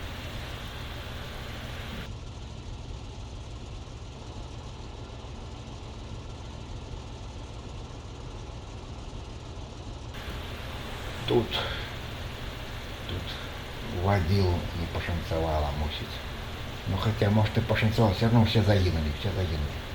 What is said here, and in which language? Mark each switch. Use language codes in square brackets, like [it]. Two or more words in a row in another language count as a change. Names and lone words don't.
[uk] Тут водил не пошанцевало, мусить. [ru] Ну хотя, может, и пошанцевало, все равно все загинули, все загинули.